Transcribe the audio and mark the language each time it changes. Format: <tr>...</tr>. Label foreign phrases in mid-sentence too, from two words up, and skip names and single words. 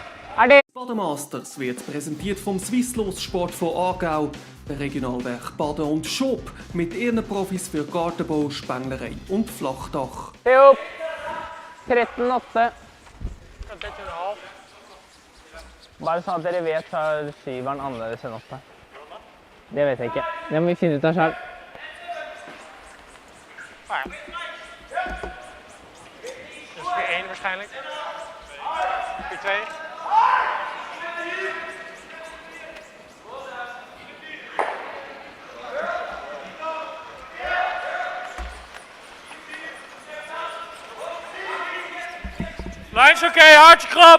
<de>Baden Masters wird präsentiert vom Swisslos-Sport von Aargau, der Regionalwerk Baden und Schop mit ihren Profis für Gartenbau, Spenglerei und Flachdach.</de> <no>Opp. 13,8. 13,5. Bare sånn at dere vet så er syveren annerledes enn 8. Det vet jeg ikke. Det må vi finne ut av selv.</no> <nl>Ah, ja. Dus 4-1 waarschijnlijk. 4-2. Lijn is oké, hartje krap.</nl>